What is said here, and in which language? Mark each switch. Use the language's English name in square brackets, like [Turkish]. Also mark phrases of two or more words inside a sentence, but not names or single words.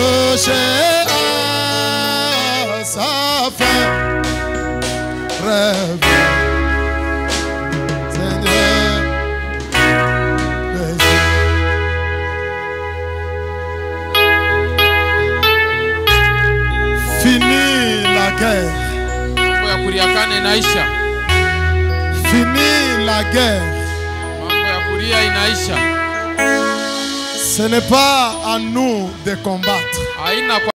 [French] approcher à sa fin. Rêve, Seigneur, fini la guerre. [Swahili] Mambo ya kuliakana inaisha. [French] Fini la guerre. [Swahili] Mambo ya kulia inaisha. [French] Ce n'est pas à nous de combattre. [Swahili] Haina